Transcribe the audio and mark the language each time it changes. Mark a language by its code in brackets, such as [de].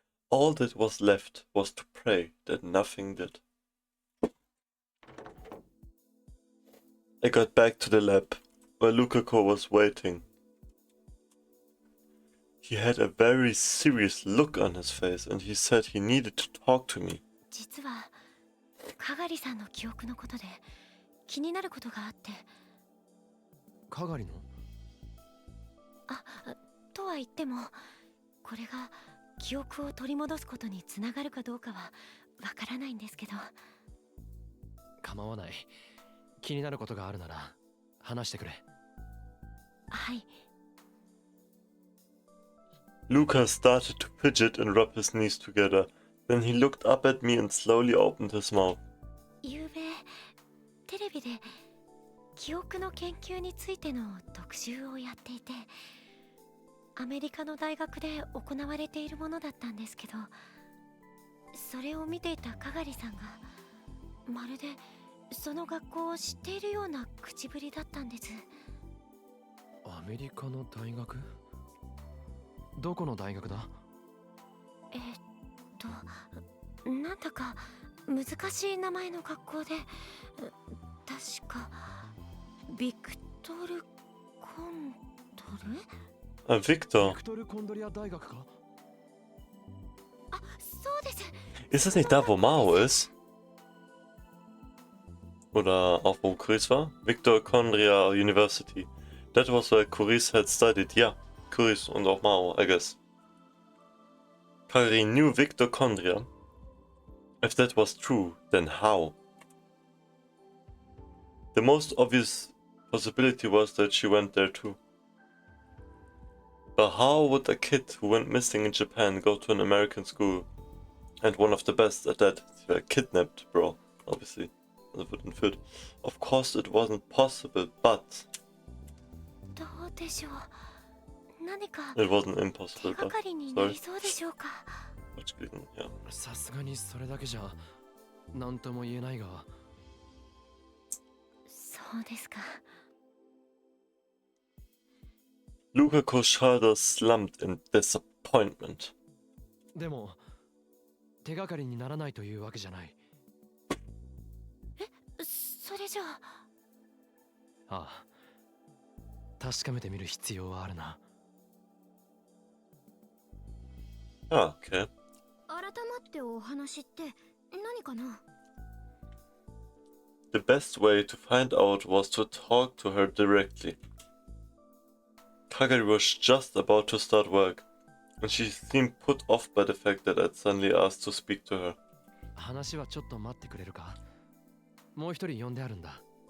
[en] All that was left was to pray that nothing did. I got back to the lab, where Lukako was waiting. He had a very serious look on his face, and he said he needed to talk to me. [ja] 実はかがりさんの記憶のことで気になることがあって。かがりの？とは言っても、これが記憶を取り戻すことにつながるかどうかはわからないんですけど。構わない。気になることがあるなら話してくれ。はい。 [en] Luca started to fidget and rub his knees together. Then he looked up at me and slowly opened his mouth. [ja] ゆうべテレビで記憶の研究についての特集をやっていて、アメリカの大学で行われているものだったんですけど、それを見ていたかがりさんがまるでその学校を知っているような口ぶりだったんです。アメリカの大学？どこの大学だ？なんだか難しい名前の学校で、確かビクトル・コンドル？ [en] Victor. [ja] ビクトル・コンドリア大学か？あ、そうです。 [de] Ist das nicht da, wo Mao ist? Oder auch wo Curis war? Mitochondria University. [en] That was where Curis had studied. Yeah, Curis [de] und auch [en] Mao, I guess. Kagari knew mitochondria. If that was true, then how? The most obvious possibility was that she went there too. But how would a kid who went missing in Japan go to an American school? And one of the best at that. They were kidnapped, bro. Obviously. [de] Also wird entführt. [en] Of course it wasn't possible, but... [ja] どうでしょう。何か [en] It wasn't impossible, [ja] 手がかりになりそうでしょうか。 [de] Falsch gelesen, ja. [ja] さすがにそれだけじゃ何とも言えないが。そうですか。 Lukako's shoulders slumped in disappointment. でも手がかりにならないというわけじゃない。それじゃあ。ああ、確かめてみる必要はあるな。 [en] Ah, okay. [ja] 改まってお話って何かな？ [en] The best way to find out was to talk to her directly. Kagari was just about to start work, and she seemed put off by the fact that I'd suddenly asked to speak to her. [ja] 話はちょっと待ってくれるか？もう一人呼んであるんだ。